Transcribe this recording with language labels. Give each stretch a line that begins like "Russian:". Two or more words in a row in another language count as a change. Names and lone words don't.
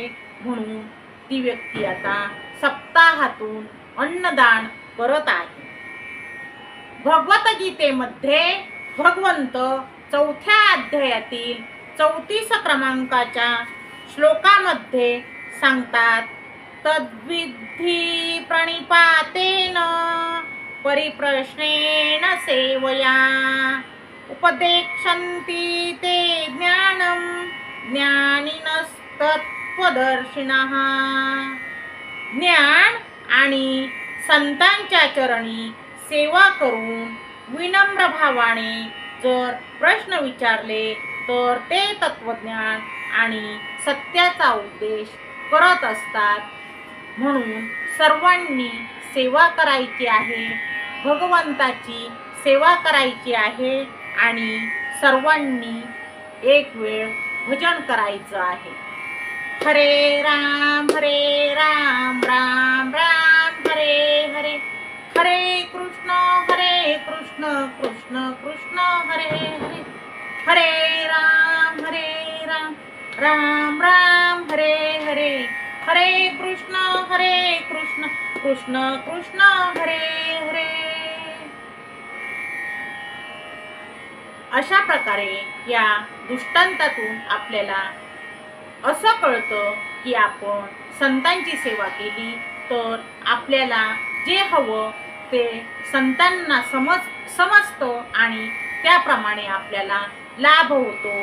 Marathi: म्हणून ती व्यक्ती आता सप्ताहातून अन्नदान करत आहे. भगवद्गीतेमध्ये भगवंत 4थ्या अध्यायातील 34 क्रमांकाच्या श्लोकामध्ये सांगतात.
Sanskrit: तद्विद्धि प्रणिपातेन परिप्रश्नेन सेवया उपदेक्षन्ति ते ज्ञानं ज्ञानिनस्तत्त्वदर्शिनः.
Marathi: ज्ञान आणि संतांच्या चरणी सेवा करून विनम्र भावाने जर प्रश्न विचारले तर ते तत्वज्ञान आणि सत्याचा उपदेश करत असतात. म्हणून सर्वांनी सेवा करायची आहे. भगवंताची सेवा करायची आहे आणि सर्वांनी एक वेळ भजन करायचं आहे.
Sanskrit: हरे राम राम राम हरे हरे. हरे कृष्ण कृष्ण कृष्ण हरे हरे. हरे राम राम राम हरे हरे. हरे कृष्ण कृष्ण कृष्ण हरे हरे.
Marathi: अशा प्रकारे या दृष्टांतातून आपल्याला असं कळतं की आपण संतांची सेवा केली तर आपल्याला जे हवं ते संतांना समजतं आणि त्याप्रमाणे आपल्याला लाभ होतो.